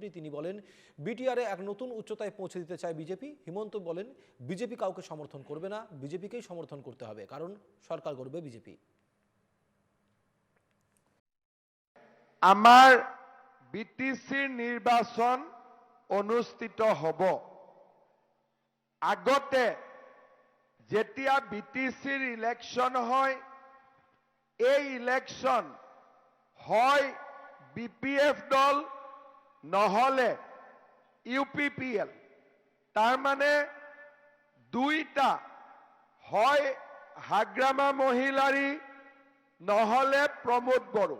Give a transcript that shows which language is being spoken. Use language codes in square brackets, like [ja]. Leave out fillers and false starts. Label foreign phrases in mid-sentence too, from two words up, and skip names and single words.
[bn] তিনি বলেন, বিটিআরে এক নতুন উচ্চতায় পৌঁছে দিতে চায় বিজেপি। হিমন্ত বলেন, বিজেপি কাউকে সমর্থন করবে না, বিজেপিকেই সমর্থন করতে হবে, কারণ সরকার গড়বে বিজেপি। [as] আমার বিটিসির নির্বাচন অনুষ্ঠিত হব। আগতে যেতিয়া বিটিসির ইলেকশন হয়, এই ইলেকশন হয় বিপিএফ দল নহলে ইউপিপিএল, তার মানে দুইটা, হয় হাগ্রামা মহিলাৰী নহলে প্রমোদ বড়ো।